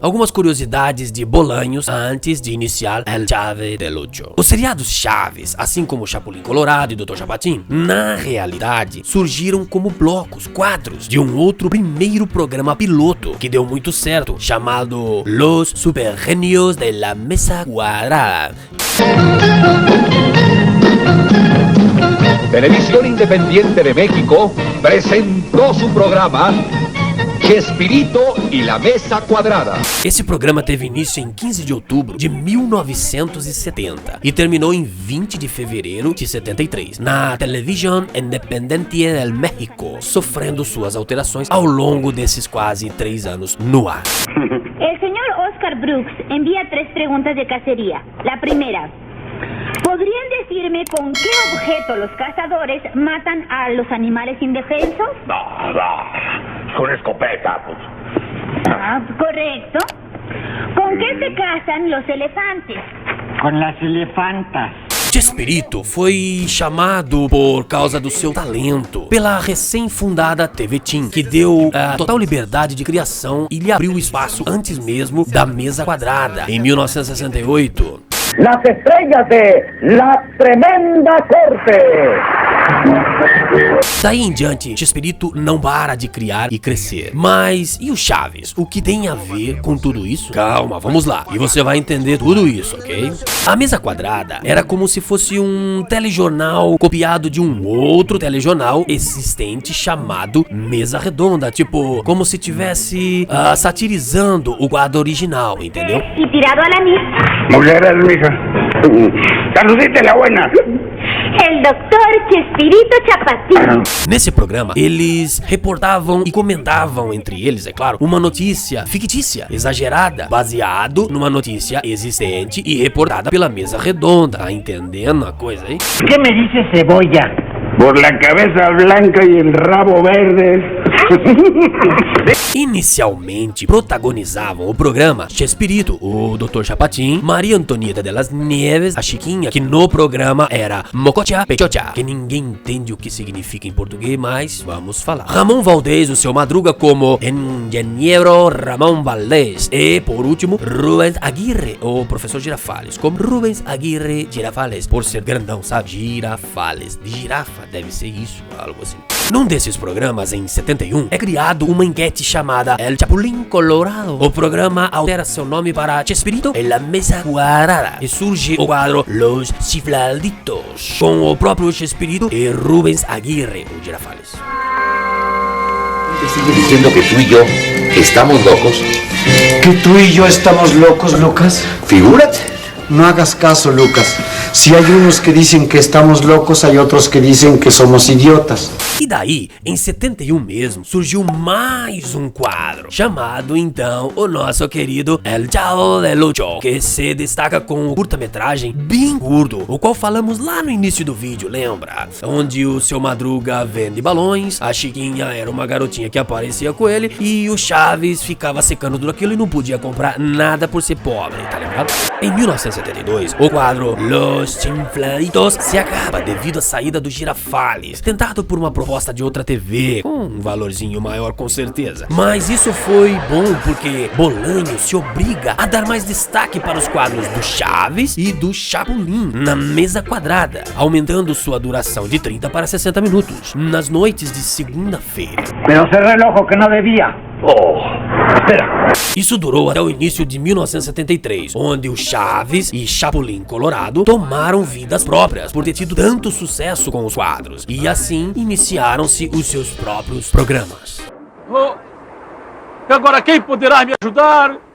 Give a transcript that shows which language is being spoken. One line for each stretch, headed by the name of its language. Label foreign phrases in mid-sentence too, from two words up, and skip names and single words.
Portuguese: Algumas curiosidades de Bolanhos antes de iniciar El Chavo del Ocho. Os seriados Chaves, assim como Chapulín Colorado e Dr. Chapatin, na realidade, surgiram como blocos, quadros, de um outro primeiro programa piloto que deu muito certo, chamado Los Super Genios de la Mesa Cuadrada.
Spanish: Televisión Independiente de México presentó su programa Chespirito y la Mesa Cuadrada.
Portuguese: Esse programa teve início em 15 de outubro de 1970 e terminou em 20 de fevereiro de 73, na Televisión Independiente del México, sofrendo suas alterações ao longo desses quase 3 anos no ar.
Spanish: El señor Oscar Brooks envía 3 preguntas de cacería. La primera: ¿podrían decirme con qué objeto los cazadores matan a los animales indefensos? No, con escopeta, pues. Ah, correcto. ¿Con qué se cazan los elefantes? Con las elefantas.
Portuguese: Chespirito foi chamado por causa do seu talento pela recém-fundada TV Tim, que deu total liberdade de criação e lhe abriu espaço antes mesmo da Mesa Quadrada, em 1968.
Spanish: Las estrellas de La Tremenda Corte.
Portuguese: Daí em diante, Chespirito não para de criar e crescer. Mas e o Chaves? O que tem a ver com tudo isso? Calma, vamos lá. E você vai entender tudo isso, ok? A Mesa Quadrada era como se fosse um telejornal copiado de um outro telejornal existente chamado Mesa Redonda. Tipo, como se tivesse satirizando o quadro original, entendeu?
Spanish: Y tirado a la misa. Muchas gracias, mija. Saludite la buena. El doctor Chespirito Chapatín.
Portuguese: Nesse programa, eles reportavam e comentavam entre eles, é claro, uma notícia fictícia, exagerada, baseado numa notícia existente e reportada pela Mesa Redonda. Tá entendendo a coisa aí?
Spanish: ¿Qué me dice cebolla? Por la cabeza blanca y el rabo verde.
Portuguese: Inicialmente protagonizavam o programa Chespirito, o Dr. Chapatin, Maria Antonieta de las Nieves, a Chiquinha, que no programa era Mococha Pechocha, que ninguém entende o que significa em português, mas vamos falar. Ramon Valdez, o seu Madruga, como Engenheiro Ramon Valdez. E, por último, Rubens Aguirre, o Professor Girafales, como Rubens Aguirre Girafales, por ser grandão, sabe? Girafales. De girafa, deve ser isso, algo assim. Num desses programas, em 71, é criado uma enquete chamada El Chapulín Colorado. O programa altera seu nome para Chespirito e la Mesa Cuadrada e surge o quadro Los Chifladitos, com o próprio Chespirito e Rubens Aguirre, o Girafales.
Spanish: ¿Te sigue diciendo que tú y yo estamos locos? ¿Que tú y yo estamos locos, Lucas? Figúrate. No hagas caso, Lucas. Si hay unos que dicen que estamos locos, hay otros que dicen que somos idiotas.
Portuguese: E daí, em 71 mesmo, surgiu mais um quadro, chamado então o nosso querido El Chavo del Ocho, que se destaca com o curta-metragem bem curto, o qual falamos lá no início do vídeo, lembra? Onde o seu Madruga vende balões, a Chiquinha era uma garotinha que aparecia com ele, e o Chaves ficava secando tudo aquilo e não podia comprar nada por ser pobre, tá lembrado? Em 1972, o quadro Los Chifladitos se acaba devido à saída do Girafales, tentado por uma proposta de outra TV, com um valorzinho maior com certeza. Mas isso foi bom porque Bolanho se obriga a dar mais destaque para os quadros do Chaves e do Chapulín na Mesa Quadrada, aumentando sua duração de 30 para 60 minutos, nas noites de segunda-feira.
Spanish: Pero cerré el ojo que no debía. Oh, Espera.
Portuguese: Isso durou até o início de 1973, onde o Chaves e Chapulín Colorado tomaram vidas próprias por ter tido tanto sucesso com os quadros, e assim iniciaram-se os seus próprios programas. Oh, e agora quem poderá me ajudar?